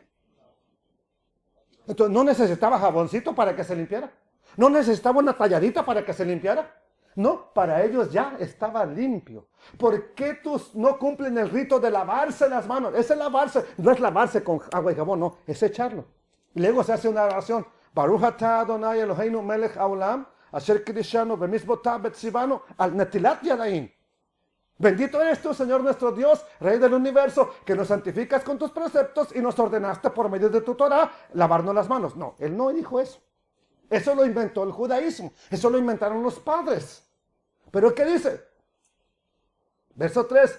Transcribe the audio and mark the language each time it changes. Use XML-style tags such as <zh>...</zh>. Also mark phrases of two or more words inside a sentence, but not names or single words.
<es>Entonces, ¿no necesitaba jaboncito para que se limpiara? ¿No necesitaba una talladita para que se limpiara? No, para ellos ya estaba limpio. ¿Por qué tus no cumplen el rito de lavarse las manos? Ese lavarse, no es lavarse con agua y jabón, no, es echarlo. Y luego se hace una oración.</es> <he>ברוך אתה אדוני אלוהינו מלך העולם, אשר קדשנו במצוותיו וציוונו על נטילת ידיים.</he> <es>Bendito eres tú, Señor nuestro Dios, Rey del universo, que nos santificas con tus preceptos y nos ordenaste por medio de tu Torah lavarnos las manos. No, él no dijo eso. Eso lo inventó el judaísmo. Eso lo inventaron los padres. ¿Pero qué dice? Verso 3.</es>